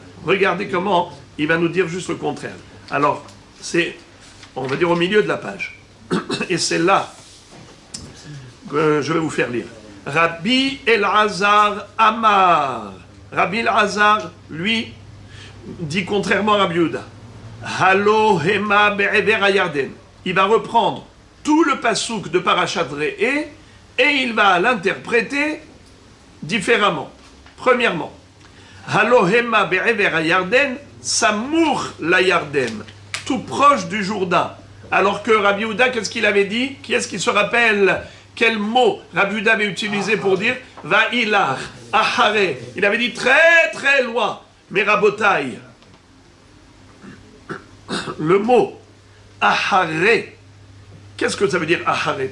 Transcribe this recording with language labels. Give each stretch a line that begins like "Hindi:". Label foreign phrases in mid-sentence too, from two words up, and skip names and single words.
French: Regardez comment il va nous dire juste le contraire. Alors, c'est, on va dire, au milieu de la page. Et c'est là que je vais vous faire lire.
Hebrew: רבי אלעזר אמר.
French: Rabbi Elazar, lui, dit contrairement à Rabbi Yehuda.
Hebrew: הלא המה בעבר הירדן.
French: Il va reprendre tout le pasouk de Parashat Re'eh et il va l'interpréter différemment. Premièrement,
Hebrew: הלא המה בעבר הירדן, סמוך לירדן,
French: tout proche du Jourdain. Alors que Rabbi Yehuda, qu'est-ce qu'il avait dit? Qui est-ce qui se rappelle quel mot Rabbi Yehuda avait utilisé pour dire
Hebrew: ואילך, אחרי?
French: Il avait dit très très loin. Mais Rabotai, le mot Ahare, qu'est-ce que ça veut dire Ahare?